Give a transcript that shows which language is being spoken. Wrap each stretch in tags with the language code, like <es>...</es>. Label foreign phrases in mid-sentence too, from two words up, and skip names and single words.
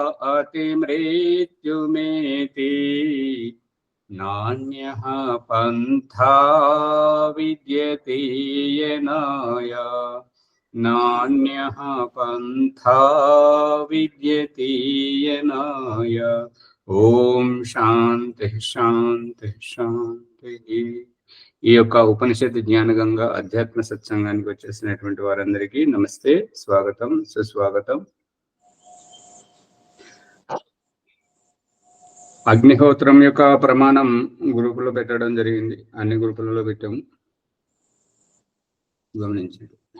<sa>अतिमृत्युमेति नान्यः पन्था विद्यते येनाय नान्यः पन्था विद्यते येनाय। ఓం శాంతి శాంతి శాంతి.</sa> <te>ఈ యొక్క ఉపనిషత్తు జ్ఞానగంగా అధ్యాత్మ సత్సంగానికి వచ్చేసినటువంటి వారందరికీ నమస్తే, స్వాగతం, సుస్వాగతం. అగ్నిహోత్రం యొక్క ప్రమాణం గ్రూపులో పెట్టడం జరిగింది, అన్ని గ్రూపులలో పెట్టాము, గమనించండి.</te>